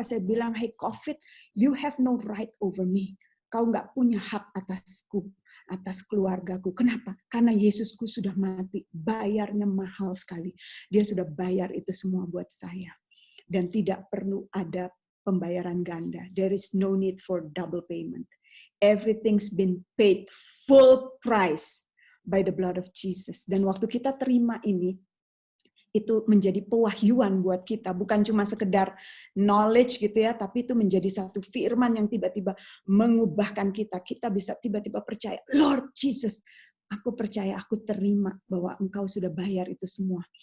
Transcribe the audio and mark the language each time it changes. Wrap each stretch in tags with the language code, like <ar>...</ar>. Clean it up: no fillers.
<id>Saya bilang,</id> <en>hey COVID, you have no right over me.</en> <id>Kau nggak punya hak atasku, atas keluargaku. Kenapa? Karena Yesusku sudah mati. Bayarnya mahal sekali. Dia sudah bayar itu semua buat saya. Dan tidak perlu ada pembayaran ganda.</id> <en>There is no need for double payment. Everything's been paid full price by the blood of Jesus.</en> <id>Dan waktu kita terima ini, itu menjadi pewahyuan buat kita, bukan cuma sekedar knowledge gitu ya, tapi itu menjadi satu firman yang tiba-tiba mengubahkan kita. Kita bisa tiba-tiba percaya, Lord Jesus, aku percaya, aku terima bahwa Engkau sudah bayar itu semua.</id>